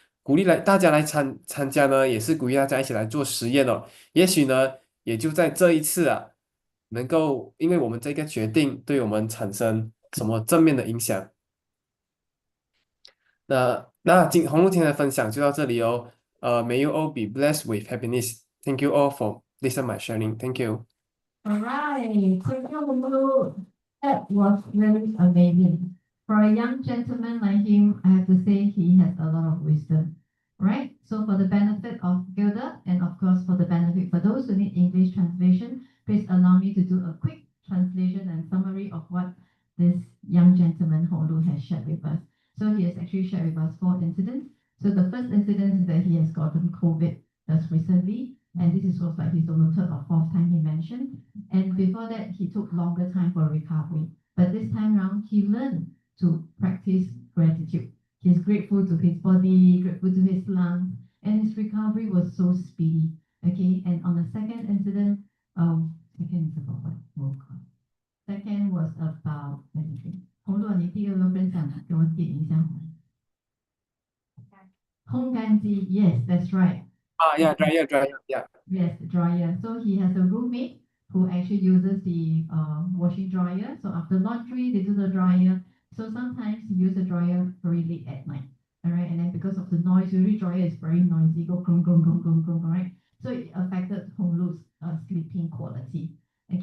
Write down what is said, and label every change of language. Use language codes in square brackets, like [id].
[zh] 鼓励大家来参加呢，也是鼓励大家一起来做实验哦。也许呢，也就在这一次啊，能够因为我们这个决定对我们产生什么正面的影响。那红露天的分享就到这里哦。 [en] May you all be blessed with happiness. Thank you all for listening my sharing. Thank you. All right, thank you, Lulu. That was really amazing. For a young gentleman like him, I have to say he has a lot of wisdom. Right? So for the benefit of Gilda and of course for the benefit for those who need English translation, please allow me to do a quick translation and summary of what this young gentleman Holu has shared with us. So he has actually shared with us 4 incidents. So the first incident is that he has gotten COVID just recently, and this was like his 3rd or 4th time he mentioned. And before that, he took longer time for recovery. But this time around, he learned to practice gratitude. He's grateful to his body, grateful to his lungs, and his recovery was so speedy. Okay, and on the second incident, second is about what? Oh God. Second was about, let me think. [zh] 红洛，你第二个分享给我点一下。 [en] 烘干机 yes, that's right. Yeah, dryer, yeah. Yes, dryer. So he has a roommate who actually uses the washing dryer. So after laundry, they do the dryer. So sometimes he uses the dryer very late at night. All right, and then because of the noise, usually dryer is very noisy, go grum grum grum grum grum, right? So it affected Hong Lu's sleeping quality. Okay.